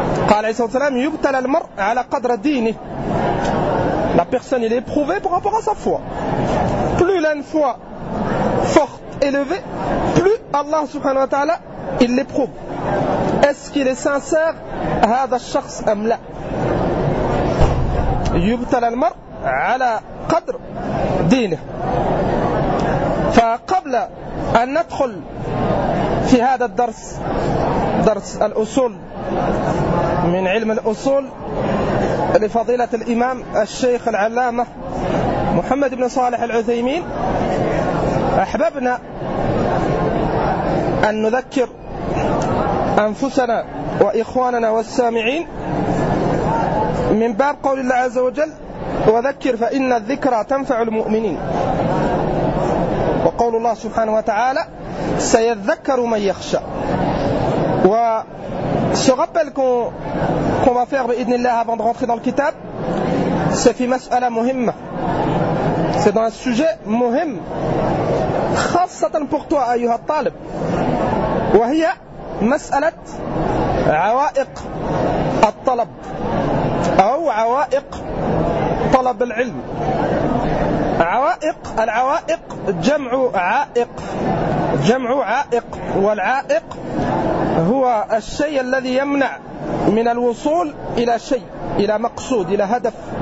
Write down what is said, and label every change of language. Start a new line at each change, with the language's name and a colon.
Arabic: قال عيسى السلام يبتلى المرء على قدر دينه.
French: La personne est éprouvée par rapport à sa foi. Plus elle a une foi forte, élevée, plus Allah
Arabic: subhanahu wa ta'ala
French: il l'éprouve. Est-ce qu'il est sincère
Arabic: هذا الشخص ام لا. يبتلى المرء على قدر دينه. فقبل أن ندخل في هذا الدرس، درس الأصول من علم الأصول لفضيلة الإمام الشيخ العلامة محمد بن صالح العثيمين، أحببنا أن نذكر أنفسنا وإخواننا والسامعين من باب قول الله عز وجل: وذكر فإن الذكرى تنفع المؤمنين. وقول الله سبحانه وتعالى: سيذكر من يخشى.
French: و ce rappel qu'on va faire بإذن الله avant de rentrer dans le kitab, c'est
Arabic: في مسألة مهمة.
French: C'est dans un sujet
Arabic: مهم خاصة
French: pour toi
Arabic: أيها الطالب. وهي مسألة عوائق الطلب أو عوائق طلب العلم. عوائق، العوائق جمع عائق، جمع عائق، والعائق هو الشيء الذي يمنع من الوصول إلى شيء، إلى مقصود، إلى هدف.